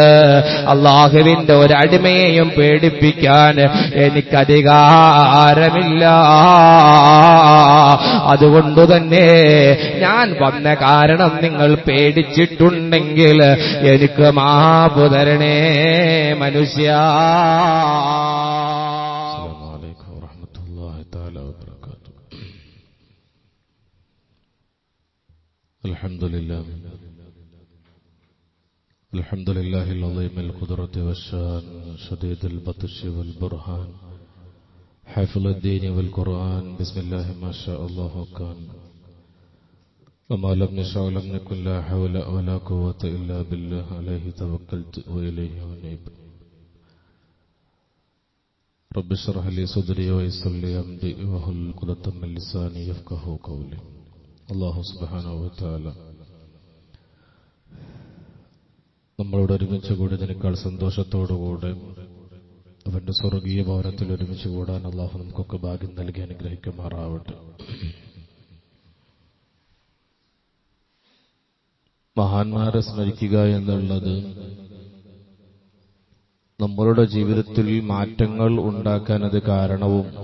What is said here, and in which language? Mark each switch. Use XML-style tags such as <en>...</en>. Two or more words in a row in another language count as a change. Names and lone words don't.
<ml>അള്ളാഹുവിന്റെ ഒരടിമയെയും പേടിപ്പിക്കാൻ എനിക്കധികാരമില്ല. അതുകൊണ്ടുതന്നെ ഞാൻ വന്ന കാരണം നിങ്ങൾ പേടിച്ചിട്ടുണ്ടെങ്കിൽ എനിക്ക് മാപ്പ് തരണേ മനുഷ്യ.</ml> <ar>الحمد لله العظيم القدرة والشان شديد البطش والبرهان حافظ الدين والقرآن بسم الله ما شاء الله كان وما لم يشاء لم يكن لا حول ولا قوة إلا بالله عليه توكلت وإليه أنيب رب اشرح لي صدري ويسر لي أمري واحلل عقدة من لساني يفقهوا قولي. الله سبحانه وتعالى</ar> <ml>നമ്മളോട് ഒരുമിച്ച് കൂടിയതിനേക്കാൾ സന്തോഷത്തോടുകൂടെ അവന്റെ സ്വർഗീയ ഭവനത്തിൽ ഒരുമിച്ച് കൂടാൻ അള്ളാഹു നമുക്കൊക്കെ ഭാഗ്യം നൽകി അനുഗ്രഹിക്കുമാറാവട്ടെ. മഹാന്മാരെ സ്മരിക്കുക എന്നുള്ളത് നമ്മളുടെ ജീവിതത്തിൽ മാറ്റങ്ങൾ ഉണ്ടാക്കാൻ അത് കാരണവും</ml>